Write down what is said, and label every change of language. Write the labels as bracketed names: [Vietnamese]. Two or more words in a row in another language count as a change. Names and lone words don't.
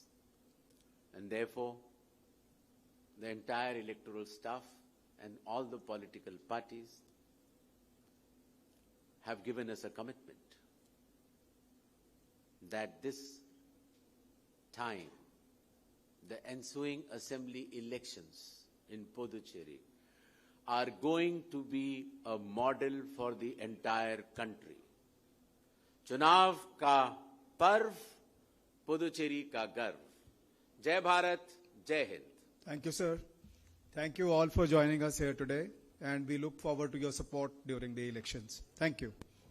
[English] And therefore, the entire electoral staff and all the political parties have given us a commitment that this time, the ensuing assembly elections in Pondicherry are going to be a model for the entire country. [Hindi] Chunav ka parv, Pondicherry ka garv. Jai Bharat, Jai Hind. [English] Thank you, sir. Thank you all for joining us here today, and we look forward to your support during the elections. Thank you.